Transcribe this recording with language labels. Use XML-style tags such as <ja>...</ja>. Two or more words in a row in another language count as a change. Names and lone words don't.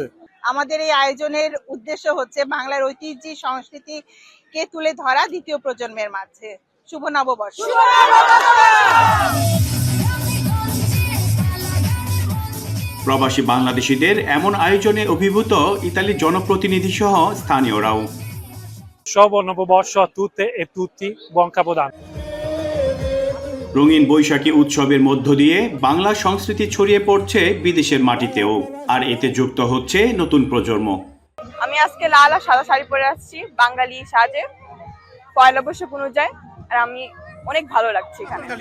<bn>আমাদের এই আয়োজনের উদ্দেশ্য হচ্ছে বাংলার ঐতিহ্য সংস্কৃতিকে তুলে ধরা দ্বিতীয় প্রজন্মের মাঝে। শুভ নববর্ষ। প্রবাসী বাংলাদেশিদের এমন আয়োজনে অভিভূত ইতালির জনপ্রতিনিধি সহ স্থানীয়রাও। শুভ নববর্ষ</bn> <it>a tutte e tutti, buon Capodanno।</it> <bn>রঙিন বৈশাখী উৎসবের মধ্য দিয়ে বাংলা সংস্কৃতি ছড়িয়ে পড়ছে বিদেশের মাটিতেও, আর এতে যুক্ত হচ্ছে নতুন প্রজন্ম। আমি আজকে লাল আর সাদা শাড়ি পরে আসছি বাঙালি সাজে, পয়লা বৈশাখ অনুযায়ী, আর আমি অনেক ভালো লাগছে এখানে।</bn>